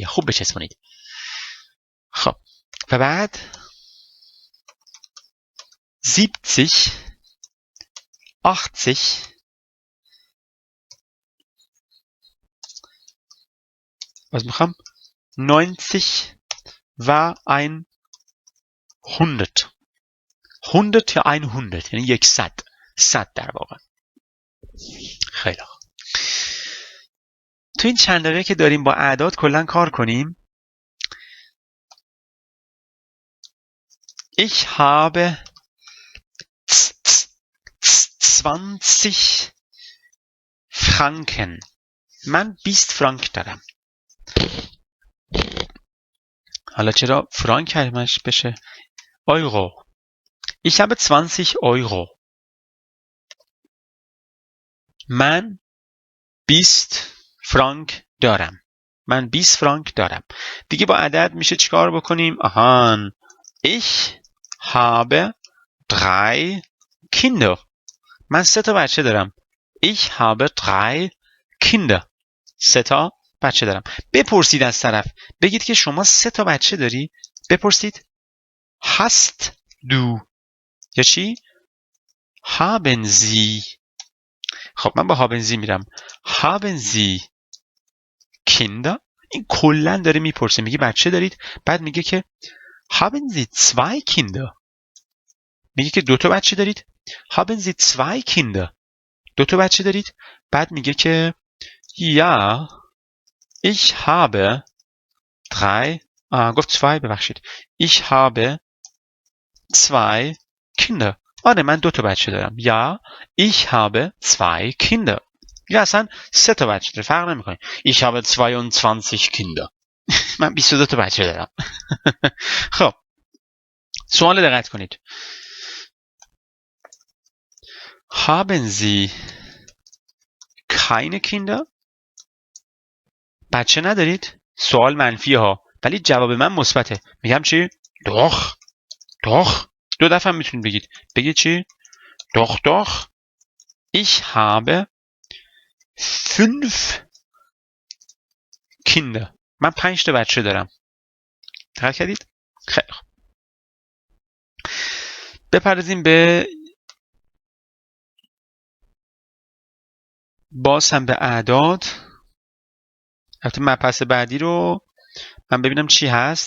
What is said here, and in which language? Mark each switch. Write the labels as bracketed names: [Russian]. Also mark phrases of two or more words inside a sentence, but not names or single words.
[Persian] خوب بچسبونید. خب و بعد 70 80 was میخوام 90 و 100 100 یا 100 یعنی 100 در واقع. خیلی خوب. تو این چند دقیقه که داریم با اعداد کلا کار کنیم. [German] Ich habe 20 Franken. [Persian] من 20 فرانک دارم. حالا چرا فرانک همش بشه اورو. [German] Ich habe 20 Euro. [Persian] من 20 فرانک دارم. من 20 فرانک دارم. دیگه با عدد میشه چیکار بکنیم؟ [German] Ich habe 3 Kinder. [Persian] من 3 تا بچه دارم. [German] Ich habe 3 Kinder. [Persian] 3 تا بچه دارم. بپرسید از طرف. بگید که شما 3 تا بچه داری. بپرسید [German] hast du [Persian] یا چی؟ [German] haben Sie. [Persian] خب من با [German] haben Sie [Persian] میرم. [German] haben Sie Kinder. [Persian] این کلن داره میپرسه. میگه بچه دارید. بعد میگه که [German] haben Sie 2 Kinder. [Persian] میگه که 2 تا بچه دارید. [German] haben Sie 2 Kinder. [Persian] دو تا بچه دارید. بعد میگه که یا [German] ich habe [Persian] گفت zwei ببخشید. [German] ich habe zwei Kinder. [Persian] آره من دو تا بچه دارم. یا [German] ich habe zwei Kinder. [Persian] یا اصلا سه تا بچه دارم. فرق نمیکنه. [German] ich habe 22 Kinder. [Persian] من 22 تا بچه دارم. خب سوال دقت کنید. [German] haben Sie keine Kinder؟ [Persian] بچه ندارید؟ سوال منفی ها، ولی جواب من مثبته. میگم چی؟ [German] doch doch. [Persian] دو دفعه میتونید بگید. بگید چی؟ [German] doch doch ich habe 5 Kinder. [Persian] من 5 تا بچه دارم. دقت کردید؟ خیلی خوب. بپردازیم به باز هم به اعداد. البته مبحث بعدی رو من ببینم چی هست.